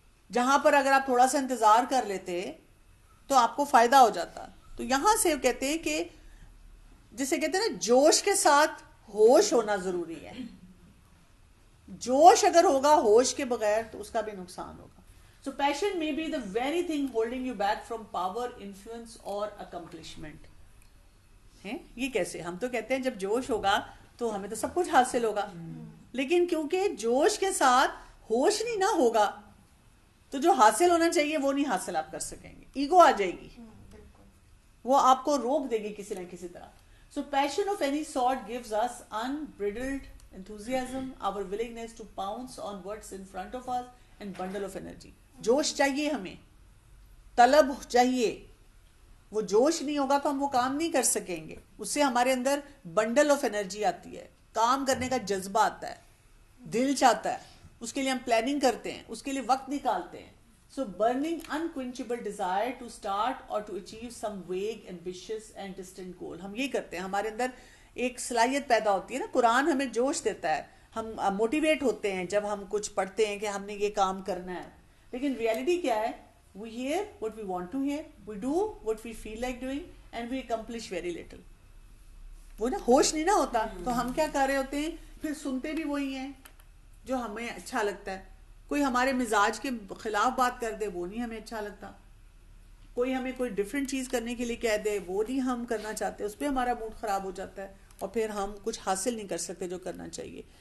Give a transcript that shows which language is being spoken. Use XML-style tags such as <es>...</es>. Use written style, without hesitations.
<ur>جہاں پر اگر آپ تھوڑا سا انتظار کر لیتے تو آپ کو فائدہ ہو جاتا. تو یہاں سے کہتے ہیں کہ جسے کہتے ہیں نا جوش کے ساتھ ہوش ہونا ضروری ہے. جوش اگر ہوگا ہوش کے بغیر تو اس کا بھی نقصان ہوگا.</ur> <en>So passion may be the very thing holding you back from power, influence or accomplishment.</en> <ur>یہ کیسے؟ ہم تو کہتے ہیں جب جوش ہوگا تو ہمیں تو سب کچھ حاصل ہوگا، لیکن کیونکہ جوش کے ساتھ ہوش نہیں نہ ہوگا تو جو حاصل ہونا چاہیے وہ نہیں حاصل آپ کر سکیں گے. ایگو آ جائے گی، وہ آپ کو روک دے گی کسی نہ کسی طرح.</ur> <en>So passion of any sort gives us unbridled enthusiasm, our willingness to pounce on what's in front of us and bundle of energy.</en> <ur>جوش چاہیے ہمیں، طلب چاہیے. وہ جوش نہیں ہوگا تو ہم وہ کام نہیں کر سکیں گے. اس سے ہمارے اندر بنڈل آف انرجی آتی ہے، کام کرنے کا جذبہ آتا ہے، دل چاہتا ہے، اس کے لیے ہم پلاننگ کرتے ہیں، اس کے لیے وقت نکالتے ہیں.</ur> <en>So burning unquenchable desire to start or to achieve some vague, ambitious and distant goal.</en> <ur>ہم یہ کرتے ہیں، ہمارے اندر ایک صلاحیت پیدا ہوتی ہے نا. قرآن ہمیں جوش دیتا ہے، ہم موٹیویٹ ہوتے ہیں جب ہم کچھ پڑھتے ہیں کہ ہم نے یہ کام کرنا ہے. لیکن ریالٹی کیا ہے؟</ur> <en>We hear what we want to hear, we do what we feel like doing and we accomplish very little.</en> <ur>وہ نا ہوش نہیں نہ ہوتا تو ہم کیا کر رہے ہوتے ہیں؟ پھر سنتے بھی وہی ہیں جو ہمیں اچھا لگتا ہے. کوئی ہمارے مزاج کے خلاف بات کر دے وہ نہیں ہمیں اچھا لگتا. کوئی ہمیں کوئی ڈفرینٹ چیز کرنے کے لیے کہہ دے وہ نہیں ہم کرنا چاہتے، اس پہ ہمارا موڈ خراب ہو جاتا ہے اور پھر ہم کچھ حاصل نہیں کر سکتے جو کرنا چاہیے.</ur>